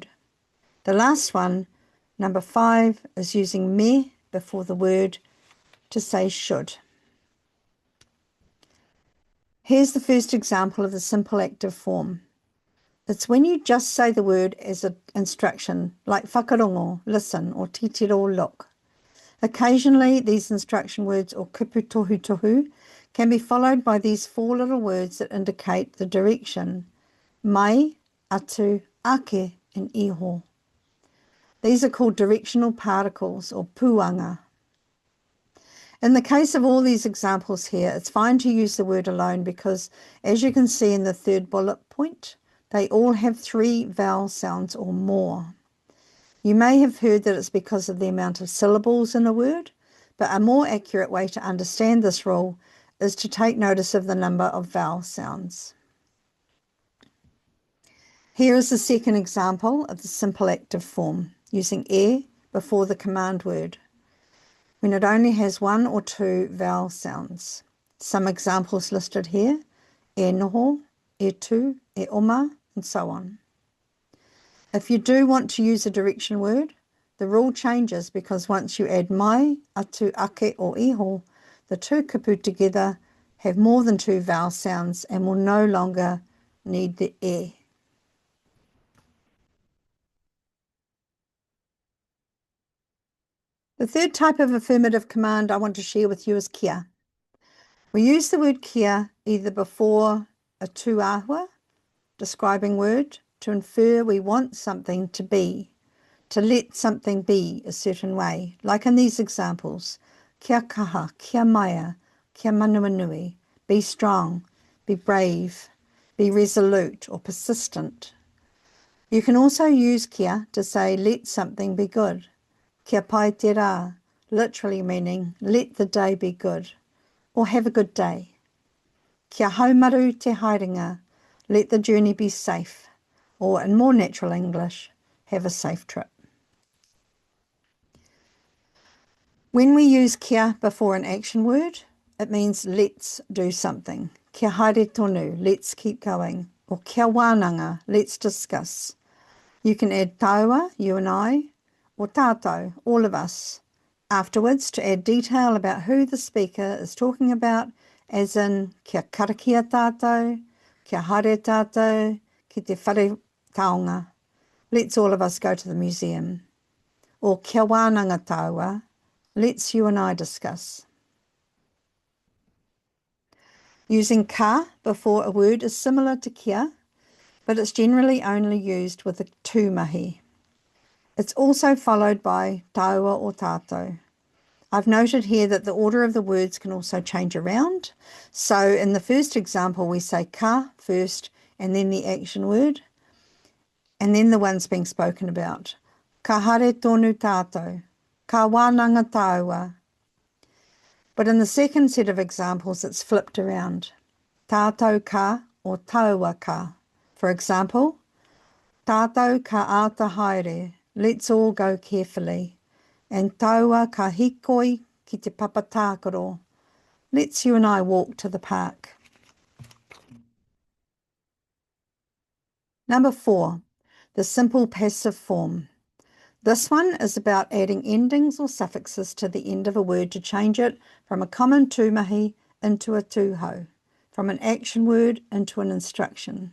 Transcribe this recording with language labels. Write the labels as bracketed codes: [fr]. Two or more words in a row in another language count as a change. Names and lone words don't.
[en] The last one, number 5, is using me before the word to say should. Here's the first example of the simple active form. It's when you just say the word as an instruction, like whakarongo, listen, or titiro, look. Occasionally, these instruction words, or [mi] kupu tohu tohu, [en] can be followed by these 4 little words that indicate the direction: [mi] mai, atu, ake, and iho. [en] These are called directional particles, or puanga. In the case of all these examples here, it's fine to use the word alone because, as you can see in the 3rd bullet point, they all have 3 vowel sounds or more. You may have heard that it's because of the amount of syllables in a word, but a more accurate way to understand this rule is to take notice of the number of vowel sounds. Here is the second example of the simple active form, using e before the command word, when it only has 1 or 2 vowel sounds. Some examples listed here: [mi] e noho, e tu, e oma, [en] and so on. If you do want to use a direction word, the rule changes because once you add [mi] mai, atu, ake, [en] or iho, the 2 kupu together have more than 2 vowel sounds and will no longer need the e. The third type of affirmative command I want to share with you is kia. We use the word kia either before a tuahua, describing word, to infer we want something to be, to let something be a certain way, like in these examples: [mi] kia kaha, kia maia, kia manuanui, [en] be strong, be brave, be resolute or persistent. You can also use kia to say let something be good. [mi] Kia pai te rā, [en] literally meaning let the day be good, or have a good day. [mi] Kia haumaru te haerenga, [en] let the journey be safe, or in more natural English, have a safe trip. When we use kia before an action word, it means let's do something. [mi] Kia haere tonu, [en] let's keep going, or [mi] kia wānanga, [en] let's discuss. You can add taua, you and I, or tātou, all of us, afterwards to add detail about who the speaker is talking about, as in [mi] kia karakia tātou, kia haere tātou, ki te whare taonga, [en] let's all of us go to the museum, or [mi] kia wānanga taua, [en] let's you and I discuss. Using ka before a word is similar to kia, but it's generally only used with a tūmahi. It's also followed by taua or tātou. I've noted here that the order of the words can also change around. So in the first example, we say ka first and then the action word, and then the ones being spoken about. [mi] Ka haere tonu tātou, ka wānanga taua. [en] But in the second set of examples, it's flipped around. [mi] Tātou ka or taua ka. [en] For example, [mi] tātou ka ata haere, [en] let's all go carefully. [mi] And taua ka hikoi ki te papatākaro, [en] let's you and I walk to the park. Number 4, the simple passive form. This one is about adding endings or suffixes to the end of a word to change it from a common tūmahi into a tūhau, from an action word into an instruction.